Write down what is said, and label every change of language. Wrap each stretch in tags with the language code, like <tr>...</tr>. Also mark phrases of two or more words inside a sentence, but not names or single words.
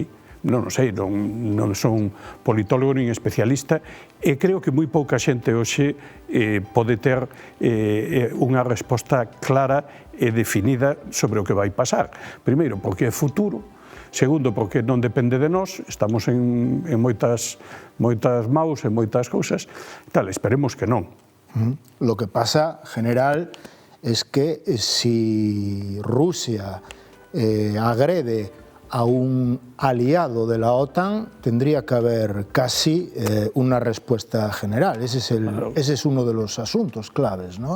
<gl>Non sei, non son politólogo nin especialista, e creo que moi pouca xente hoxe pode ter unha resposta clara e definida sobre o que vai pasar. Primeiro, porque é futuro. Segundo, porque non depende de nós, estamos en moitas maus, en moitas cousas. Tal, esperemos que non.</gl> <es>Lo que pasa, general, es que si Rusia agrede a un aliado de la OTAN, tendría que haber casi una respuesta general. Ese es uno de los asuntos claves, ¿no?</es>